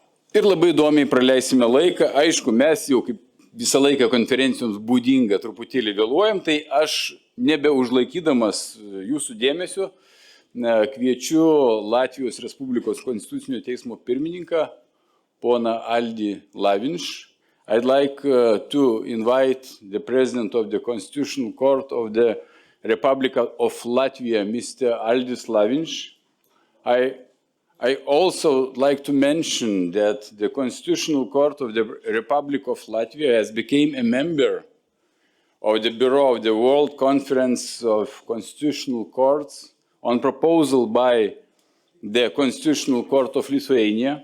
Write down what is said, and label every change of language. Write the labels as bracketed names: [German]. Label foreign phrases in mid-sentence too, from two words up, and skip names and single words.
[Lithuanian] ir labai įdomiai praleisime laiką. Aišku, mes jau kaip visą laiką konferencijoms būdinga truputėlį vėluojam, tai aš nebeužlaikydamas jūsų dėmesio kviečiu Latvijos Respublikos Konstitucinio teismo pirmininką, poną Aldį Lavinš. [English] I'd like to invite the President of the Constitutional Court of the Republic of Latvia, Mr. Aldis Lavinš. I also like to mention that the Constitutional Court of the Republic of Latvia has become a member of the Bureau of the World Conference of Constitutional Courts on proposal by the Constitutional Court of Lithuania.